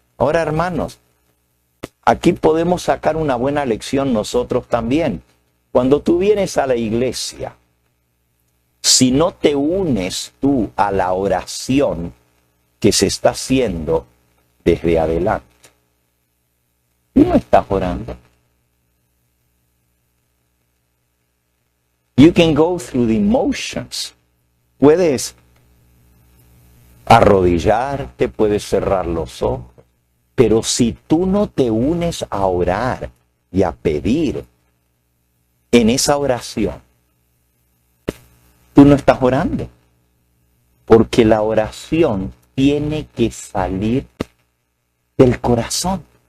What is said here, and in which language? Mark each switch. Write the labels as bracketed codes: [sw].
[es] Ahora, hermanos, aquí podemos sacar una buena lección nosotros también. Cuando tú vienes a la iglesia, si no te unes tú a la oración que se está haciendo desde adelante, tú no estás orando. [en] You can go through the motions. [es] Puedes arrodillarte, puedes cerrar los ojos, pero si tú no te unes a orar y a pedir en esa oración, tú no estás orando, porque la oración tiene que salir del corazón.